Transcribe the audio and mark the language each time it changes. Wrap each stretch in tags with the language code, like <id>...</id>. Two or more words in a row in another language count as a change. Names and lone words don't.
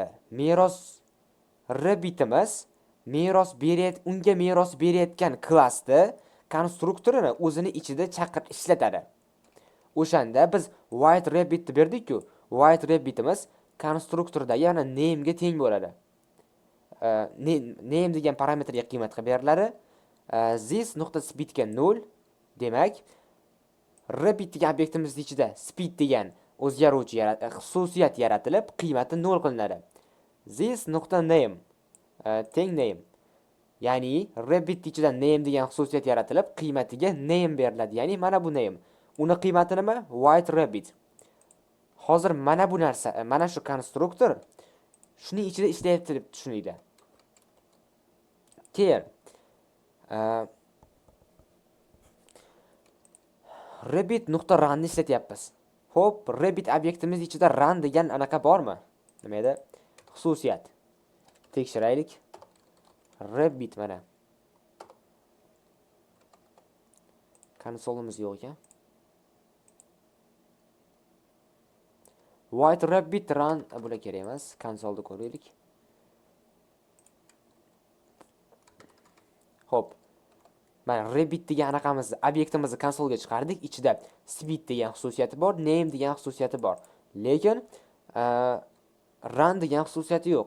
<uz>Rabbitimiz unga meros berayotgan klassda konstruktorini o'zini ichida ishlatadi. O'shanda biz</uz> <en>white rabbit</en> <uz>deb berdik-ku,</uz> <en>white rabbitimiz</en> <uz>konstruktorda yana name ga teng bo'ladi. Name degan parametrga qiymat qilib beriladi. This.speed ga 0. Demak, rabbit degan obyektimizning ichida speed degan o'zgaruvchi xususiyat yaratilib, qiymati 0 qilinadi. This.name teng name. Ya'ni rabbit ichida name degan xususiyat yaratilib, qiymatiga name beriladi. Ya'ni mana bu name. Uni qiymati nima?</uz> <en>White rabbit.</en> <uz>Hozir mana bu narsa, mana shu konstruktor shuning ichida ishlayapti deb tushuninglar. Keyin rabbit.run ni ishlatyapmiz. Xo'p, rabbit obyektimiz ichida run degan anaqa bormi? Nima edi? Xususiyat. Tekshiraylik. Rabbit mana. Konsolimiz yo'q ekan.</uz> <en>White rabbit run</en> <uz>bular kerak emas. Konsolda ko'raylik. Xo'p. Mana rabbit degan anaqamizni, obyektimizni konsolga chiqardik. Ichida speed degan xususiyati bor, name degan xususiyati bor. Lekin run degan xususiyati yo'q.</uz>